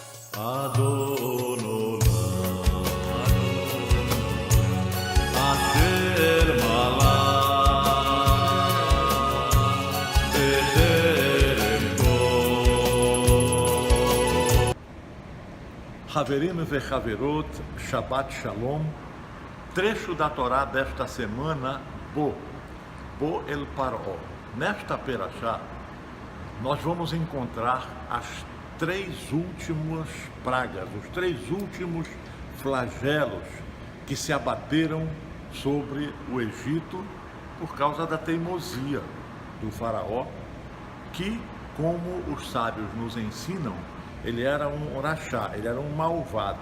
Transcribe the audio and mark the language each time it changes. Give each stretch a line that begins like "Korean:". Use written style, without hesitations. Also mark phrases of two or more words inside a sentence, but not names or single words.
Hebrew: אדוני אשר מלך בטרם כל. חברים וחברות שבת שלום.
Portuguese: Trecho da Torá desta semana, Bo El Paró. Nesta perashá, nós vamos encontrar as três últimas pragas, os três últimos flagelos que se abateram sobre o Egito por causa da teimosia do faraó, que, como os sábios nos ensinam, ele era um orachá, ele era um malvado.